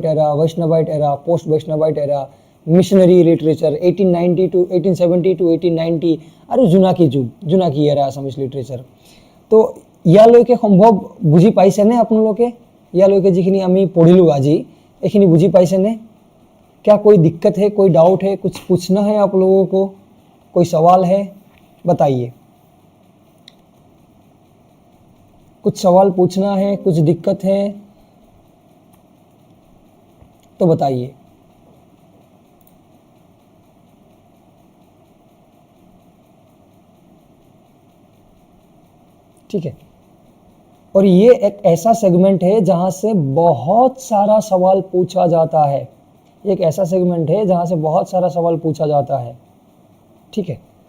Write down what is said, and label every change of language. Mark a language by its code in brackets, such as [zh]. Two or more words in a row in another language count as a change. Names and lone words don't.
[en] era post Vaishnavite era missionary literature 1890 to 1870 to 1890 [as] আৰু [en] Jonaki era Assamese literature [as] তো ইয়ালৈকে সম্ভৱ বুজি পাইছেনে আপোনালোকে ইয়ালৈকে যিখিনি আমি পঢ়িলো আজি এখিনি বুজি পাইছেনে [hi] क्या कोई दिक्कत है कोई डाउट है कुछ पूछना है आप लोगों को कोई सवाल है बताइए कुछ सवाल पूछना है कुछ दिक्कत है तो बताइए ठीक है और ये एक ऐसा सेगमेंट है जहां से बहुत सारा सवाल पूछा जाता है एक ऐसा सेगमेंट है जहां से बहुत सारा सवाल पूछा जाता है ठीक है